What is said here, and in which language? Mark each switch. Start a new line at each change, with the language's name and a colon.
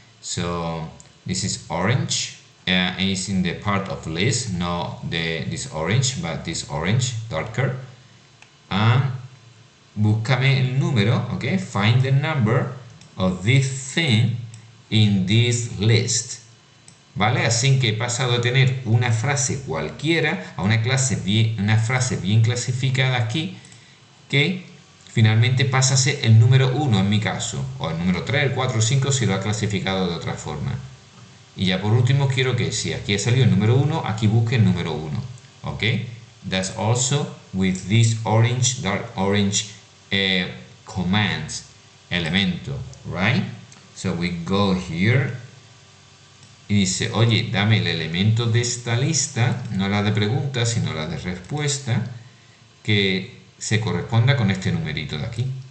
English: So this is orange, is in the part of list, not this orange, but this orange, darker. And
Spanish: búscame el número,
English: okay? Find the number of this thing in this list.
Spanish: ¿Vale? Así que he pasado a tener una frase cualquiera a una frase bien clasificada aquí que finalmente pasa a ser el número 1 en mi caso, o el número 3, el 4, 5 si lo ha clasificado de otra forma. Y ya por último quiero que si aquí ha salido el número 1, aquí busque el número 1. ¿Ok?
English: That's also with this orange, dark orange commands, elemento, right? So we go here
Spanish: y dice, oye, dame el elemento de esta lista, no la de preguntas, sino la de respuesta, que se corresponda con este numerito de aquí.